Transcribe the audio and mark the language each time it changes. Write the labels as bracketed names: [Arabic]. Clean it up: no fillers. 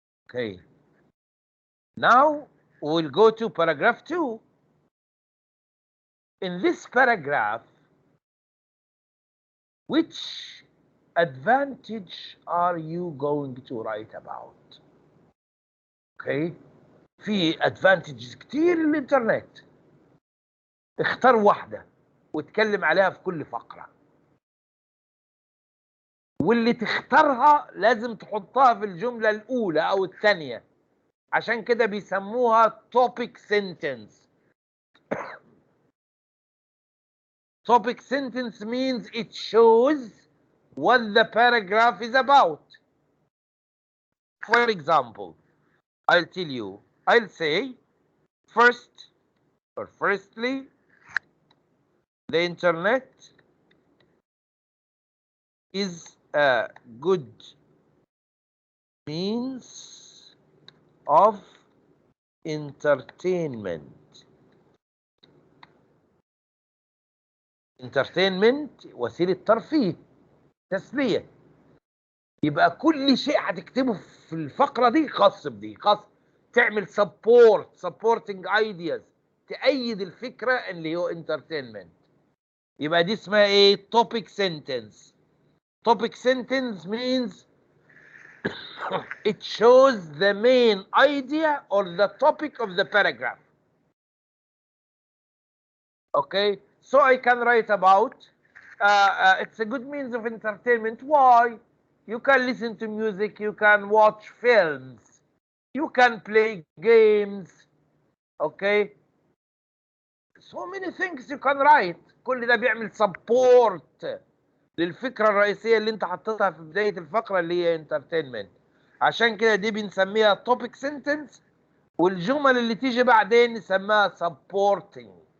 [English] Okay. Now we'll go to paragraph 2. In this paragraph, which advantage are you going to write about? Okay. [Arabic] في advantages كتير للإنترنت. اختار واحدة واتكلم عليها في كل فقرة. واللي تختارها لازم تحطها في الجملة الأولى أو الثانية. عشان كده بيسموها topic sentence. [English] Topic sentence means it shows what the paragraph is about. For example, I'll tell you, I'll say firstly, the internet is a good means of entertainment. [Arabic] Entertainment وسيلة ترفيه، تسلية. يبقى كل شيء هتكتبه في الفقرة دي خاص بدي، خاص تعمل supporting ideas، تأيد الفكرة اللي هو entertainment. يبقى دي اسمها ايه؟ topic sentence. [English] Topic sentence means it shows the main idea or the topic of the paragraph. Okay, so I can write about it's a good means of entertainment. Why? You can listen to music, you can watch films, you can play games. Okay, so many things you can write. [Arabic] كل ده بيعمل support للفكرة الرئيسية اللي انت حطيتها في بداية الفقرة اللي هي entertainment. عشان كده دي بنسميها topic sentence، والجمل اللي تيجي بعدين نسميها supporting.